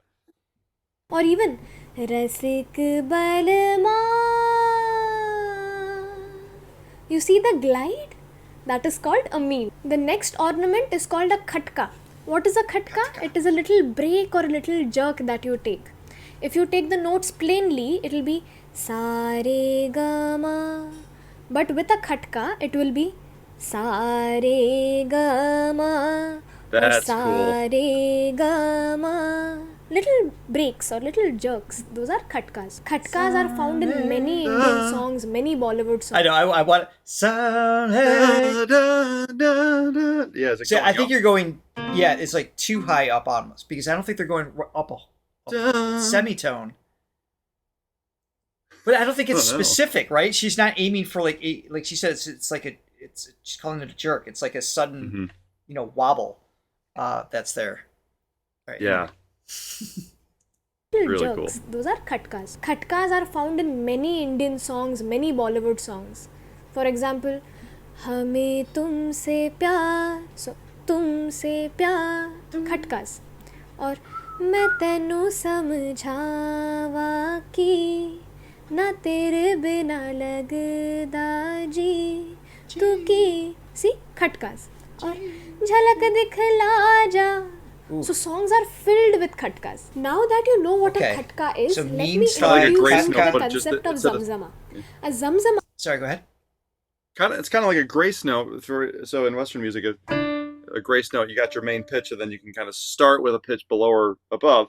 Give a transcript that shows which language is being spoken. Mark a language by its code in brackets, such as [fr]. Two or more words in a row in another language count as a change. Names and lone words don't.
[en] Or even Rasik Balma. You see the glide? That is called a mean. The next ornament is called a khatka. What is a khatka? It is a little break or a little jerk that you take. If you take the notes plainly, it will be sa re ga ma. But with a khatka, it will be sa re ga ma. That's sa cool. Re ga ma. Little breaks or little jerks. Those are khatkas. Khatkas are found in many Indian songs, many Bollywood songs. I know. I want. Yeah. So I think you're going. Yeah, it's like too high up almost, because I don't think they're going up a semitone. But I don't think it's specific, right? She's not aiming for like she said. It's like she's calling it a jerk. It's like a sudden, wobble. That's there. Right. Yeah. Really jerks. Cool. Those are khatkas. Khatkas are found in many Indian songs, many Bollywood songs. For example, [hi] हमें तुमसे प्यार. [en] So, [hi] तुमसे प्यार. [en] Khatkas. [pa] Or ਮੈਂ ਤੈਨੂੰ ਸਮਝਾਵਾਂ ਕਿ ਨਾ ਤੇਰੇ ਬਿਨਾ ਲਗਦਾ ਜੀ ਤੂੰ ਕੀ. [en] See, khatkas. Or [hi] झलक दिखला जा. [en] So songs are filled with khatkas. Now that you know what a khatka is, so let me introduce you to the concept of zamzama. A zamzama. Sorry, go ahead. It's kind of like a grace note. So in Western music, a grace note, you got your main pitch, and then you can kind of start with a pitch below or above.